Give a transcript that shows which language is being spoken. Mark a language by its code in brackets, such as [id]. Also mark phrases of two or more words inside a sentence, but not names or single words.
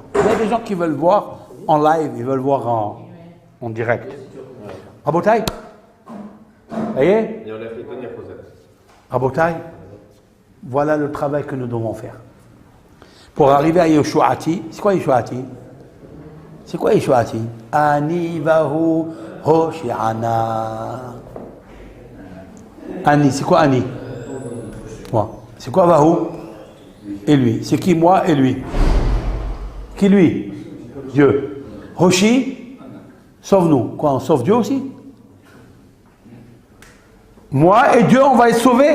[fr] Il y a des gens qui veulent voir en live, ils veulent voir en direct. Rabotaï? Voyez? Et on l'a fait tenir pour ça. Rabotaï? Voilà le travail que nous devons faire. Pour arriver à Yeshuati, c'est quoi Yeshuati? C'est quoi [he] ישועתי אני והו הושיענא. [fr] Ani, c'est quoi Ani? Moi. C'est quoi vahu? Et lui. C'est qui moi et lui? Qui lui? Dieu. Hoshi? Sauve-nous. Quoi, on sauve Dieu aussi? Moi et Dieu, on va être sauvés?